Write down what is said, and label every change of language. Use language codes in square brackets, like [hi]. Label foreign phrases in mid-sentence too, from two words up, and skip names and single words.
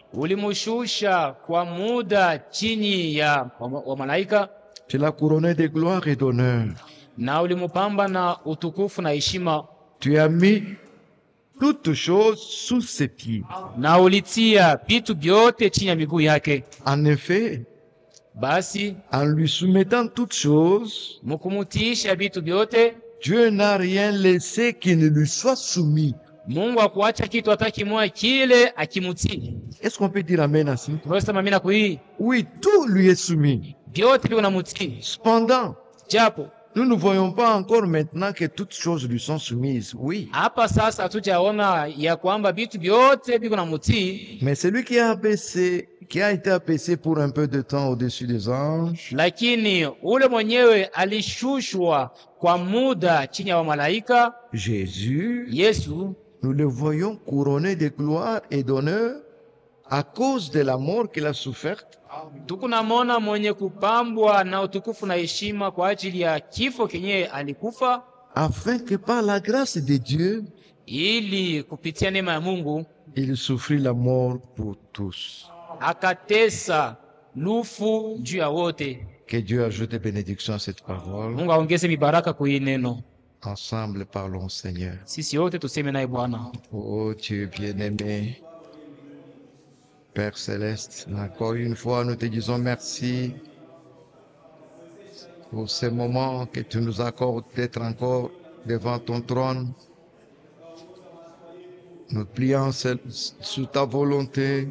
[sw] Ulimushusha kwa muda chini ya wa malaika, [fr] Tu l'as couronné de gloire et d'honneur. [sw] na ulimupamba na utukufu na heshima, [fr] Tu as mis toutes choses sous ses pieds. [sw] na ulitia vitu vyote chini ya miguu yake. [fr] En effet, [sw] Basi [fr] en lui soumettant toutes choses, [sw] mukumutisha vitu vyote, [fr] Dieu n'a rien laissé qui ne lui soit soumis. [sw] Mungu akuacha kitu hata kimoja kile akimutii. [fr] Est-ce qu'on peut dire amen ainsi? [sw] Tunasema mimi na kui [fr] Oui, tout lui est soumis. [sw] vyote viko namutii, [fr] Cependant, [sw] japo [fr] nous ne voyons pas encore maintenant que toutes choses lui sont soumises. Oui. [sw] hapa sasa hatujaona ya kwamba vitu vyote viko namutii, [fr] Mais celui qui a abaissé, qui a été abaissé pour un peu de temps au-dessus des anges, [sw] lakini ule mwenyewe alishushwa kwa muda chini ya malaika, [fr] Jésus, [sw] Yesu, [fr] nous le voyons couronné de gloire et d'honneur à cause de la mort qu'il a soufferte, [sw] tukunamona mwenye kupambwa na utukufu na heshima kwa ajili ya kifo kenye alikufa, [fr] afin que par la grâce de Dieu, [sw] ili kupitia neema ya Mungu [fr] il souffrit la mort pour tous. [sw] akatesa lufu juu ya wote. [fr] Que Dieu ajoute des bénédictions à cette parole. [sw] Mungu aongeze mibaraka kwa hii neno. [fr] Ensemble, parlons, Seigneur. [sw] Sisi wote tuseme naye Bwana. [fr] Oh Dieu bien-aimé, Père Céleste, encore une fois, nous te disons merci pour ces moments que tu nous accordes d'être encore devant ton trône. Nous plions sous ta volonté.